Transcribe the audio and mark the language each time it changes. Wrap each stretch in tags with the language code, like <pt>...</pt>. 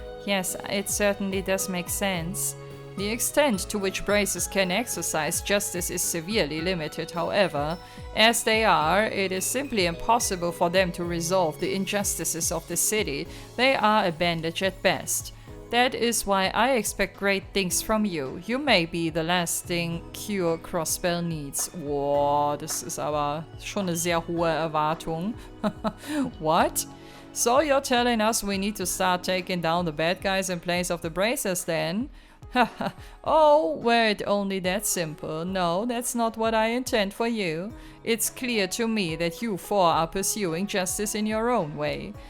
<en>Yes, it certainly does make sense. The extent to which braces can exercise justice is severely limited, however. As they are, it is simply impossible for them to resolve the injustices of the city. They are a bandage at best. That is why I expect great things from you. You may be the lasting cure Crossbell needs.</en> <de>Wow, das ist aber schon eine sehr hohe Erwartung.</de> <en>What? So you're telling us we need to start taking down the bad guys in place of the bracers then? Oh, were it only that simple. No, that's not what I intend for you. It's clear to me that you four are pursuing justice in your own way.</en>